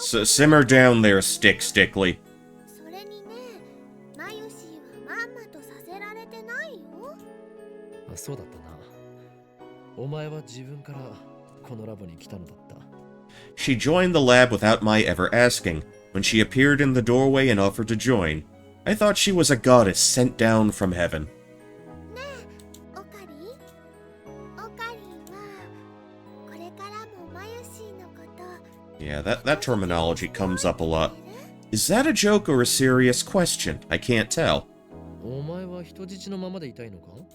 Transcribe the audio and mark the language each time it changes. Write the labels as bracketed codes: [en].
[en] Simmer down there, Stickly. [ja] それにね、マヨシーはまんまとさせられてないよ。あ、そうだったな。お前は自分からこのラボに来たのだった。 [en] She joined the lab without my ever asking. When she appeared in the doorway and offered to join, I thought she was a goddess sent down from heaven. [ja] ねえ、オカリン。オカリンはこれからもマヨシーのこと。 [en] Yeah, that terminology comes up a lot. Is that a joke or a serious question? I can't tell. [ja] お前は人質のままでいたいのか？